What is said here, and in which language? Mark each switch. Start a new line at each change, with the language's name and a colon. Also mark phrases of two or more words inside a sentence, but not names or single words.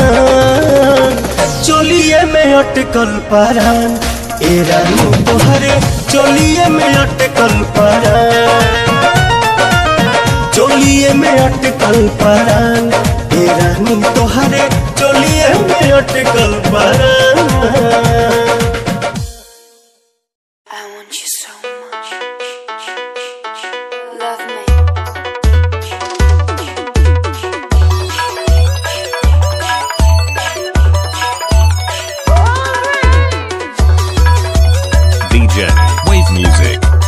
Bhojpuri: चोलिए में अटकल परान ए रानी तोहरे चोलिए में अटकल परान चोलिए में अटकल परान ए रानी तोहरे चोलिए में अटकल परान
English: I want you so much. Love me. DJ Wave Music.